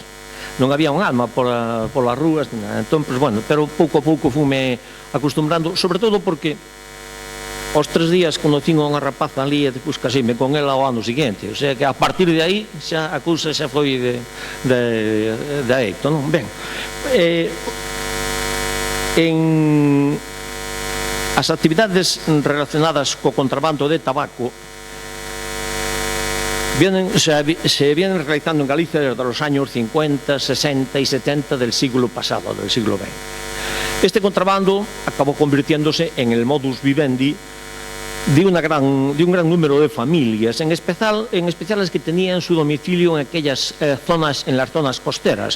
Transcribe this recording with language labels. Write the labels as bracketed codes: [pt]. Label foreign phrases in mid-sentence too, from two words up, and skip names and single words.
[gl] Non había un alma polas rúas, entón, pues, bueno, pero pouco a pouco fume acostumbrando, sobre todo porque aos 3 días conocín a unha rapaza ali e depois casíme con ela ao ano seguinte, [es] o sea [gl] que a partir de aí xa a cousa xa foi de éxito, non? Ben, en as actividades relacionadas co contrabando de tabaco [es] se vienen realizando en Galicia desde los años 50, 60 y 70 del siglo pasado, del siglo XX. Este contrabando acabó convirtiéndose en el modus vivendi de un gran número de familias, en especial las que tenían su domicilio en aquellas zonas, en las zonas costeras.